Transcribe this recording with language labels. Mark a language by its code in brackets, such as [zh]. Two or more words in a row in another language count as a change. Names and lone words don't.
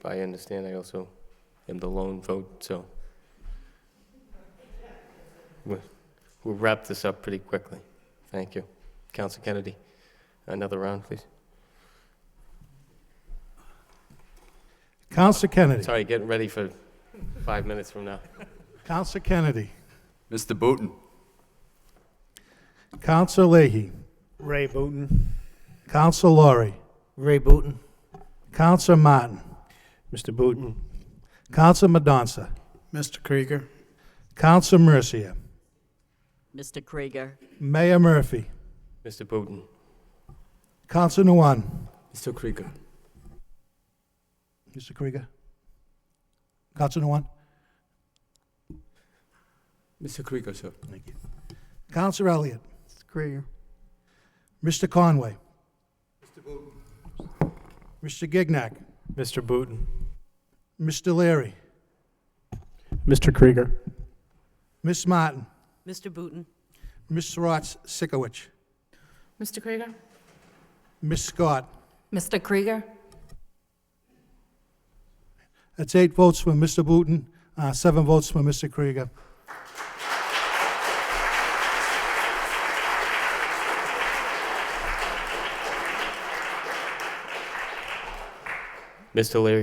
[en] I understand I also am the lone vote, so we'll wrap this up pretty quickly. Thank you. Council Kennedy, another round, please. Council Kennedy. Sorry, getting ready for 5 minutes from now. Council Kennedy. Mr. Booton. Council Leahy. Ray Booton. Council Laurie. Ray Booton. Council Martin. Mr. Booton. Council Madonsa. Mr. Krieger. Council Mercia. Mr. Krieger. Mayor Murphy. Mr. Booton. Council Nguyen. Mr. Krieger. Mr. Krieger. Council Nguyen. Mr. Krieger, sir. Thank you. Council Elliott. Mr. Krieger. Mr. Conway. Mr. Gignac. Mr. Booton. Mr. Leary. Mr. Krieger. Miss Martin. Mr. Booton. Miss Rotz Sikowicz. Mr. Krieger. Miss Scott. Mr. Krieger. That's 8 votes for Mr. Booton, 7 votes for Mr. Krieger. Mr. Leary.